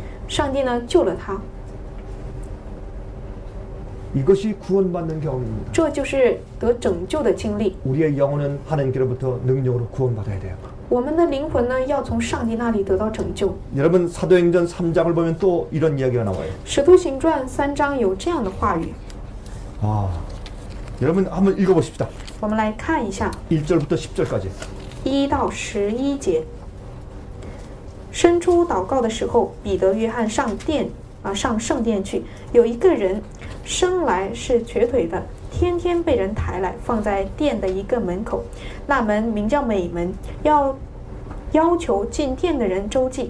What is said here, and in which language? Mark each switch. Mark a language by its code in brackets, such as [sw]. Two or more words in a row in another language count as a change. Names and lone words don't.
[zh] 上帝呢救了他， [ko] 이것이 구원받는 경험입니다. [zh] 这就是得拯救的经历。 [ko] 우리의 영혼은 하나님께로부터 능력으로 구원받아야 돼요. [zh] 我们的灵魂呢要从上帝那里得到拯救。 [ko] 여러분 사도행전 3장을 보면 또 이런 이야기가 나와요. [zh] 使徒行传3章有这样的话语， [ko] 여러분 한번 읽어보십시다. [zh] 我们来看一下 [ko] 1절부터 10절까지. [zh] 1 到11节。伸出祷告的时候，彼得、约翰上圣殿去。有一个人生来是瘸腿的，天天被人抬来，放在殿的一个门口。那门名叫美门，要求进殿的人周济。